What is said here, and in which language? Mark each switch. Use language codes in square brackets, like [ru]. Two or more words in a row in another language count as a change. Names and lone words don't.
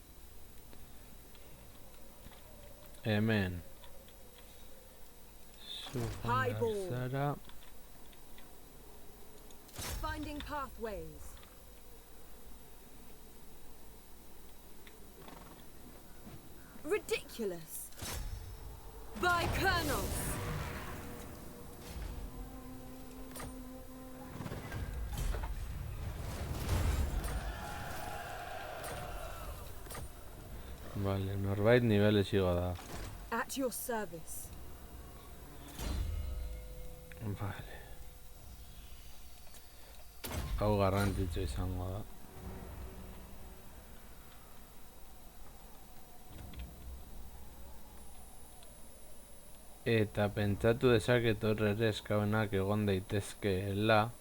[eu] Hemen [en] Highball. [eu] zara. [en] Finding pathways. Ridiculous. My colonels. [eu] Vale, norbait niveles igo da. [en] At your service. [eu] Vale. Hau garrantzitsu izango da. Eta pentsatu dezaket hor ere eskauenak egon daitezkeela.